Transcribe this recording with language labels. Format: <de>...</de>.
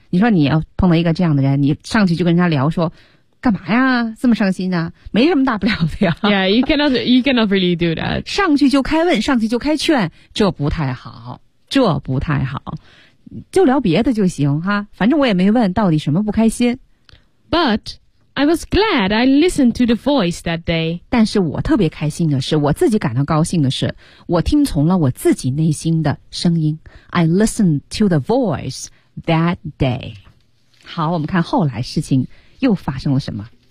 <zh>你说你要碰到一个这样的人，你上去就跟人家聊说，干嘛呀？这么伤心啊？没什么大不了的呀。</zh> <en>Yeah, you cannot really do that.</en> <zh>上去就开问，上去就开劝，这不太好，这不太好。就聊别的就行哈，反正我也没问到底什么不开心。</zh> <en>But I was glad I listened to the voice that day.</en> <zh>但是我特别开心的是，我自己感到高兴的是，我听从了我自己内心的声音。</zh> <en>I listened to the voice that day.</en> <zh>好，我们看后来事情又发生了什么。</zh>